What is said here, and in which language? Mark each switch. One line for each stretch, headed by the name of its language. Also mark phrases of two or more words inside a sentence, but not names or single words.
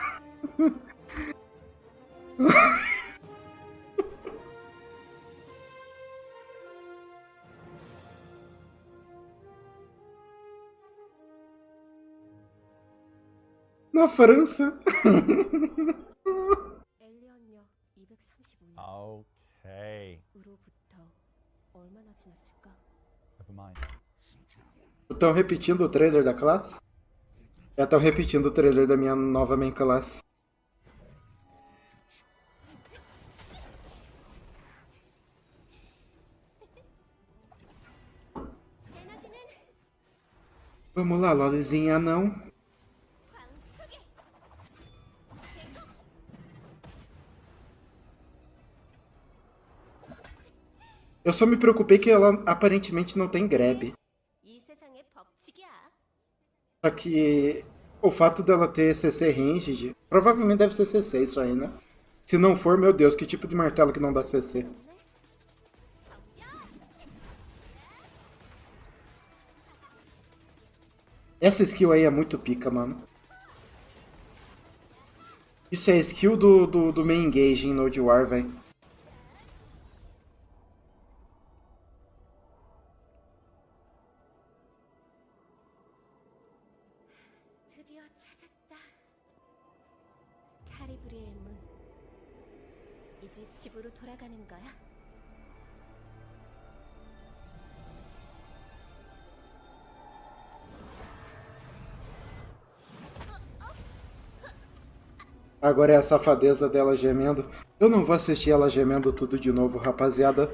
Portuguese: Na França.
Korean: 엘리언역 235년
English: Okay,
Korean: 으로부터 얼마나 지났을까?
English: never mind.
Portuguese: Estão repetindo o trailer da classe? Já estão repetindo o trailer da minha nova main classe. Vamos lá, Lolizinha, não. Eu só me preocupei que ela aparentemente não tem grab.
Korean: 이 세상의 법칙이야.
Portuguese: Só que o fato dela ter
English: CC ranged,
Portuguese: provavelmente deve ser CC isso aí, né? Se não for, meu Deus, que tipo de martelo que não dá CC? Essa skill aí é muito pica, mano. Isso é skill do
English: main engage
Portuguese: em Node War, velho.
Korean: 드디어 찾았다. 카리브리의 문. 이제 집으로 돌아가는 거야.
Portuguese: Agora é a safadeza dela gemendo. Eu não vou assistir ela gemendo tudo de novo, rapaziada.